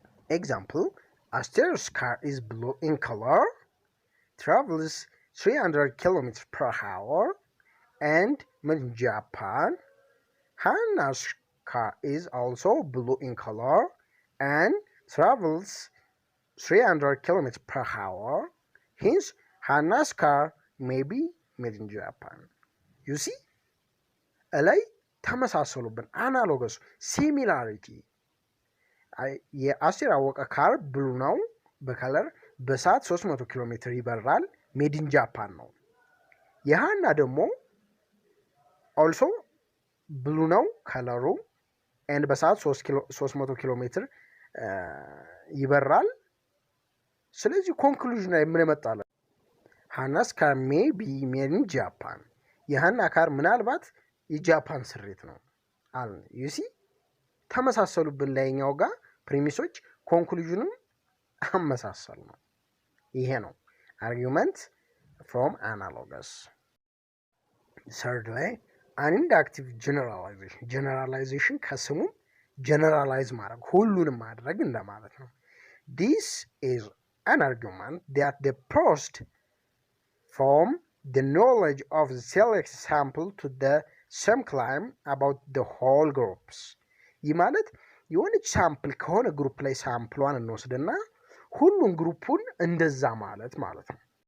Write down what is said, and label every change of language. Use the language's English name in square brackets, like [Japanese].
[English] ኤግዛምፕል Aster's car is blue in color, travels 300 kilometers per hour, and in Japan, Hannah's car is also blue in color and travels 300 kilometers per hour. Hence, Hannah's car may be made in Japan. You see? [Amharic] ላይ ተመሳሰሉብን አናሎገስ ሲሚላሪቲ። የአስቴር አወቀ ካር ብሉ ነው በከለር በሰዓት 300 ኪሎ ሜትር ይበራል። ሜድ ኢን ጃፓን ነው። የሃና ደግሞ ኦልሶ ብሉ ነው ከለሩ ኤንድ በሰዓት 300 ኪሎ ሜትር ይበራል። ስለዚህ ኮንክሉዥን ላይ ምን መጣለ? [English] ሃናስ ካር ሜይ ቢ ሜድ ኢን ጃፓን። [Amharic] የሃና ካር ምናልባት የጃፓን ስሪት ነው አለ። ዩሲ ተመሳሰሉብን ላይኛው ጋር ፕሪሚሶች ኮንክሉዥኑን አመሳሰል ነው። ይሄ ነው አርጊውመንት ፍሮም አናሎገስ። [English] third ላይ an inductive generalization [Amharic] ከስሙ generalize ማድረግ ሁሉንም ማድረግ እንደማለት ነው። [English] this is an argument that the post from the knowledge of the select sample to the same claim about the whole groups [Amharic] ይህ ማለት የሆነች ሳምፕል ከሆነ ግሩፕ ላይ ሳምፕሏን እንወስድና ሁሉን ግሩፑን እንደዛ ማለት ነው።